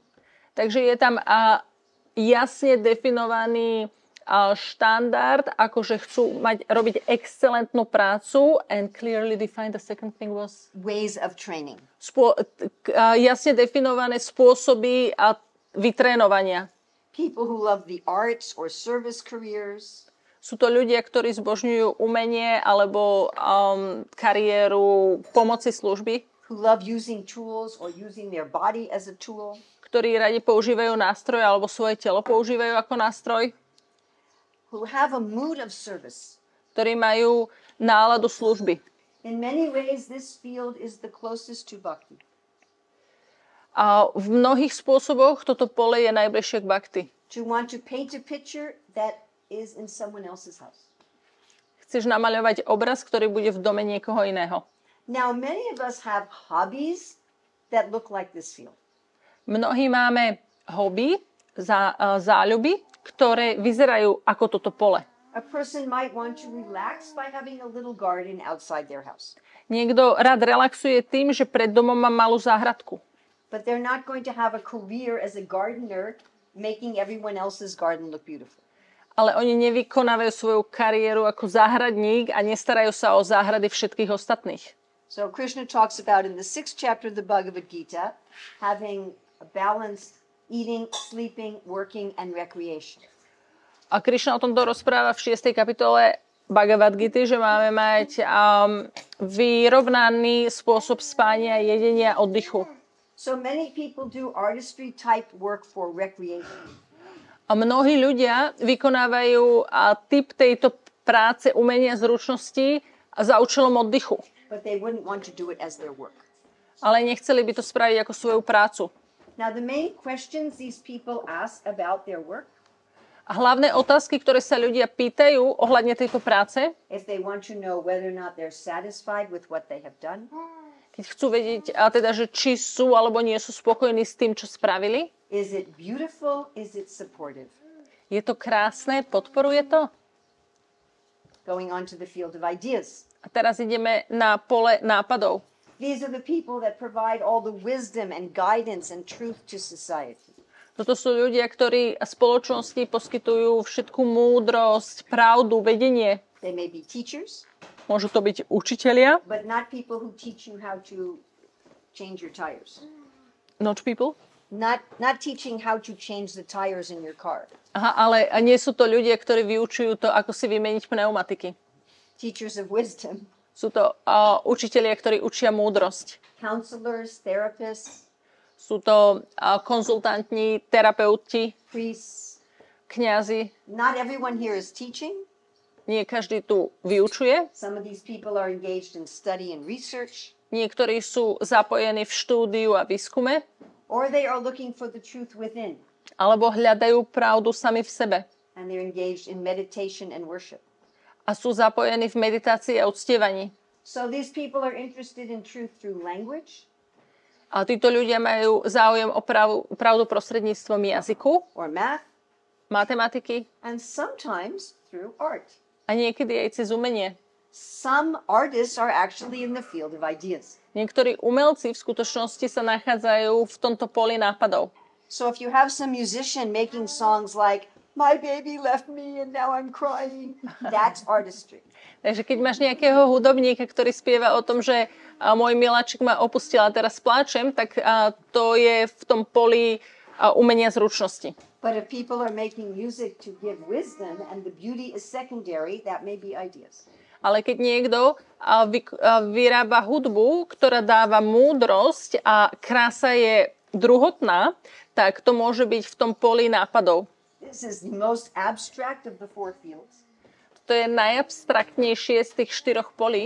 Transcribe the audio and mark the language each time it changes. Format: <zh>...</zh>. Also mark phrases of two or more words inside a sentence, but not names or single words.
<sk>Takže je tam jasne definovaný štandard, akože chcú robiť excelentnú prácu,</sk> <en>and clearly defined, the second thing was ways of training.</en> <sk>Jasne definované spôsoby vytrénovania.</sk> <en>People who love the arts or service careers.</en> <sk>Sú to ľudia, ktorí zbožňujú umenie alebo kariéru pomoci služby.</sk> <en>Who love using tools or using their body as a tool.</en> <sk>Ktorí radi používajú nástroj alebo svoje telo používajú ako nástroj.</sk> <en>Who have a mood of service.</en> <sk>Ktorí majú náladu služby.</sk> <en>In many ways this field is the closest to bhakti.</en> <sk>A v mnohých spôsoboch toto pole je najbližšie k bhakti.</sk> <en>To want to paint a picture that is in someone else's house.</en> <sk>Chceš namaľovať obraz, ktorý bude v dome niekoho iného.</sk> <en>Now many of us have hobbies that look like this field.</en> <sk>Mnohí máme hobby, záľuby, ktoré vyzerajú ako toto pole.</sk> <en>A person might want to relax by having a little garden outside their house.</en> <sk>Niekto rád relaxuje tým, že pred domom má malú záhradku.</sk> <en>But they're not going to have a career as a gardener making everyone else's garden look beautiful.</en> <sk>Ale oni nevykonávajú svoju kariéru ako záhradník a nestarajú sa o záhrady všetkých ostatných.</sk> <en>So Krishna talks about in the 6th chapter of the Bhagavad Gita having a balanced eating, sleeping, working and recreation.</en> <sk>A Krišna o tomto rozpráva v 6. kapitole Bhagavad Gity, že máme mať vyrovnaný spôsob spania, jedenia a oddychu.</sk> <en>So many people do artistry type work for recreation.</en> <sk>A mnohí ľudia vykonávajú typ tejto práce, umenia, zručnosti za účelom oddychu.</sk> <en>But they wouldn't want to do it as their work.</en> <sk>Ale nechceli by to spraviť ako svoju prácu.</sk> <en>Now the main questions these people ask about their work.</en> <sk>A hlavné otázky, ktoré sa ľudia pýtajú ohľadne tejto práce,</sk> <en>if they want to know whether or not they're satisfied with what they have done.</en> <sk>Keď chcú vedieť, teda, že či sú alebo nie sú spokojní s tým, čo spravili.</sk> <en>Is it beautiful? Is it supportive?</en> <sk>Je to krásne? Podporuje to?</sk> <en>Going on to the field of ideas.</en> <sk>A teraz ideme na pole nápadov.</sk> <en>These are the people that provide all the wisdom and guidance and truth to society.</en> <sk>Toto sú ľudia, ktorí spoločnosti poskytujú všetku múdrosť, pravdu, vedenie.</sk> <en>They may be teachers.</en> <sk>Môžu to byť učitelia.</sk> <en>But not people who teach you how to change your tires. Not people? Not teaching how to change the tires in your car.</en> <sk>Aha, ale nie sú to ľudia, ktorí vyučujú to, ako si vymeniť pneumatiky.</sk> <en>Teachers of wisdom.</en> <sk>Sú to učitelia, ktorí učia múdrosť.</sk> <en>Counselors, therapists.</en> <sk>Sú to konzultanti, terapeuti,</sk> <en>priests,</en> <sk>kňazi.</sk> <en>Not everyone here is teaching.</en> <sk>Nie každý tu vyučuje.</sk> <en>Some of these people are engaged in study and research.</en> <sk>Niektorí sú zapojení v štúdiu a výskume.</sk> <en>Or they are looking for the truth within.</en> <sk>Alebo hľadajú pravdu sami v sebe.</sk> <en>And they're engaged in meditation and worship.</en> <sk>A sú zapojení v meditácii a uctievaní.</sk> <en>So these people are interested in truth through language.</en> <sk>A títo ľudia majú záujem o pravdu prostredníctvom jazyku.</sk> <en>Or math.</en> <sk>Matematiky.</sk> <en>And sometimes through art.</en> <sk>A niekedy aj cez umenie.</sk> <en>Some artists are actually in the field of ideas.</en> <sk>Niektorí umelci v skutočnosti sa nachádzajú v tomto poli nápadov.</sk> <en>So if you have some musician making songs like My baby left me and now I'm crying, that's artistry.</en> <sk>Takže keď máš nejakého hudobníka, ktorý spieva o tom, že môj miláčik ma opustil a teraz pláčem, tak to je v tom poli umenia zručnosti.</sk> <en>But if people are making music to give wisdom and the beauty is secondary, that may be ideas.</en> <sk>Ale keď niekto vyrába hudbu, ktorá dáva múdrosť a krása je druhotná, tak to môže byť v tom poli nápadov.</sk> <en>This is the most abstract of the four fields.</en> <sk>To je najabstraktnejšie z tých 4 polí.</sk>